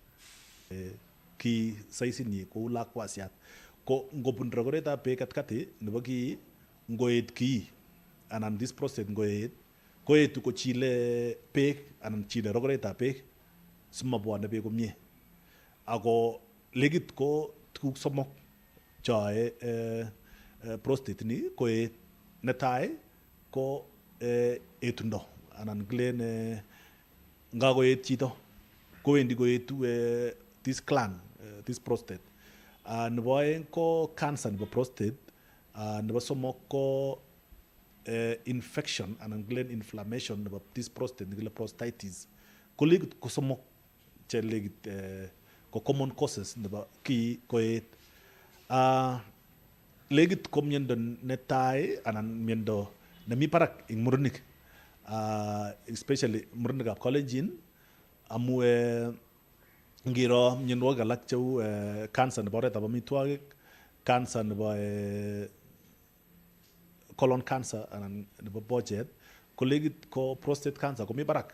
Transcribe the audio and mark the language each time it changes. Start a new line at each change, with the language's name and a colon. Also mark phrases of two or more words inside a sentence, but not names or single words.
Kalenjin: Ki saisinyi kou lakwasiat ko ngobun rogoretab beek katikati nebo kii ngoet kii anan
English: this prostate
Kalenjin: ngoet koetu kochile beek anan chile rogoretab beek simabwone beek komie. Ako legit ko tuguk somok choe prostate ni koet. Netai ko etundo anan kilen ngakoet chito kowendi koetu
English: this gland, this prostate.
Kalenjin: Nebo aeng ko cancer nebo prostate. Nebo somok ko infection anan kilen inflammation nebo
English: this prostate
Kalenjin: nikile prostatitis. Ko legit ko somok che legit ko
English: common causes
Kalenjin: nebo kii koet. Legit ko miondo netai anan miondo nemi barak ing murenik. Especially murenikab Kalenjin amu ngiro mionwogik alak cheu cancer nebo oretab amitwogik, cancer nebo
English: colon cancer
Kalenjin: anan nebo bochet ko legit ko
English: prostate cancer
Kalenjin: komi barak.